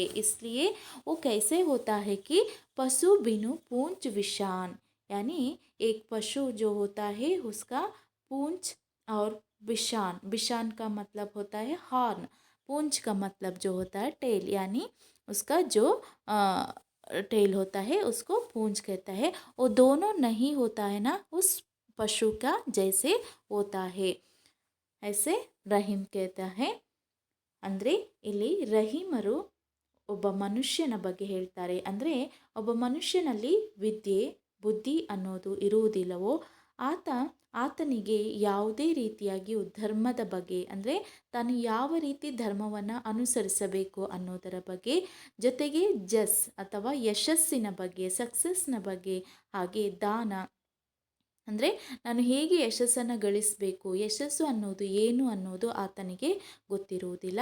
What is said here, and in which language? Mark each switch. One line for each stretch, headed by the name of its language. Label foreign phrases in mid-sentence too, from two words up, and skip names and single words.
Hindi: इसलिए वो कैसे होता है कि पशु बिनु पूंछ विषान, यानी एक पशु जो होता है उसका पूंछ और विषान, विषान का मतलब होता है हॉर्न, पूंछ का मतलब जो होता है टेल, यानी उसका जो टेल होता है उसको पूंछ कहता है। वो दोनों नहीं होता है ना उस पशु का जैसे होता है, ऐसे रहीम कहता है।
Kannada: ಅಂದರೆ ಇಲ್ಲಿ ರಹೀಮರು ಒಬ್ಬ ಮನುಷ್ಯನ ಬಗ್ಗೆ ಹೇಳ್ತಾರೆ. ಅಂದರೆ ಒಬ್ಬ ಮನುಷ್ಯನಲ್ಲಿ ವಿದ್ಯೆ ಬುದ್ಧಿ ಅನ್ನೋದು ಇರುವುದಿಲ್ಲವೋ ಆತನಿಗೆ ಯಾವುದೇ ರೀತಿಯಾಗಿಯೂ ಧರ್ಮದ ಬಗ್ಗೆ, ಅಂದರೆ ತಾನು ಯಾವ ರೀತಿ ಧರ್ಮವನ್ನು ಅನುಸರಿಸಬೇಕು ಅನ್ನೋದರ ಬಗ್ಗೆ, ಜೊತೆಗೆ ಜಸ್ ಅಥವಾ ಯಶಸ್ಸಿನ ಬಗ್ಗೆ, ಸಕ್ಸಸ್ನ ಬಗ್ಗೆ, ಹಾಗೆ ದಾನ ಅಂದರೆ ನಾನು ಹೇಗೆ ಯಶಸ್ಸನ್ನು ಗಳಿಸಬೇಕು, ಯಶಸ್ಸು ಅನ್ನೋದು ಏನು ಅನ್ನೋದು ಆತನಿಗೆ ಗೊತ್ತಿರುವುದಿಲ್ಲ.